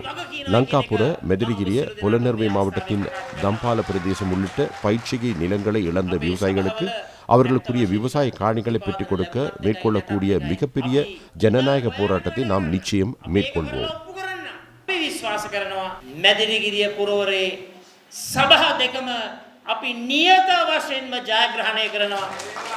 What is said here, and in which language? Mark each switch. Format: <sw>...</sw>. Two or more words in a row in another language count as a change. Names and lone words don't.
<ta>லங்காபுர, மெதிரிகிரிய, புலனறுவை மாவட்டத்தின் தம்பால பிரதேசம் உள்ளிட்ட பயிற்சிகை நிலங்களை இழந்த விவசாயிகளுக்கு அவர்களுக்குரிய விவசாய காணிகளை பெற்றுக் கொடுக்க மேற்கொள்ளக்கூடிய மிகப்பெரிய ஜனநாயக போராட்டத்தை நாம் நிச்சயம் மேற்கொள்வோம்.</ta> <si>සභා දෙකම අපි නියත වශයෙන්ම ජයග්‍රහණය කරනවා.</si>